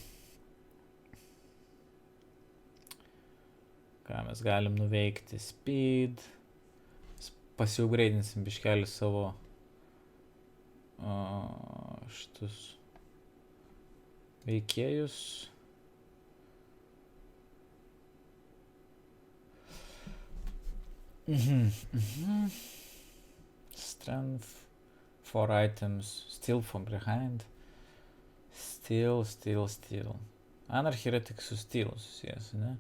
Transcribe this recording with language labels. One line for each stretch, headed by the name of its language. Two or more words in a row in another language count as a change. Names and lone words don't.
Lithuanian: Ką mes galim nuveikti? Speed. Pasiupgraidinsim biškelį savo šitus veikėjus.
English: Strength, 4 items, steal from behind, steal.
Lithuanian: Anarchy yra tik su steal susijęs, ne?